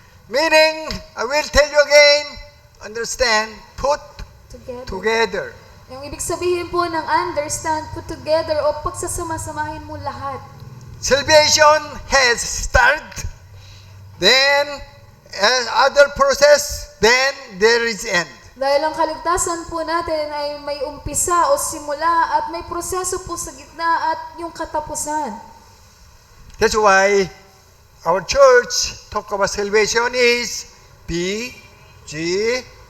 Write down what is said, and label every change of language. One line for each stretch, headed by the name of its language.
English: Meaning, I will tell you again, understand, put together.
Filipino: Yung ibig sabihin po ng
English: understand, put together,
Filipino: o pagsasama-samahin mo lahat.
English: Salvation has start, then other process, then there is end.
Filipino: Dahil ang kaligtasan po natin ay may umpisa o simula at may proseso po sa gitna at yung katapusan.
English: That's why our church talk about salvation is BGBD.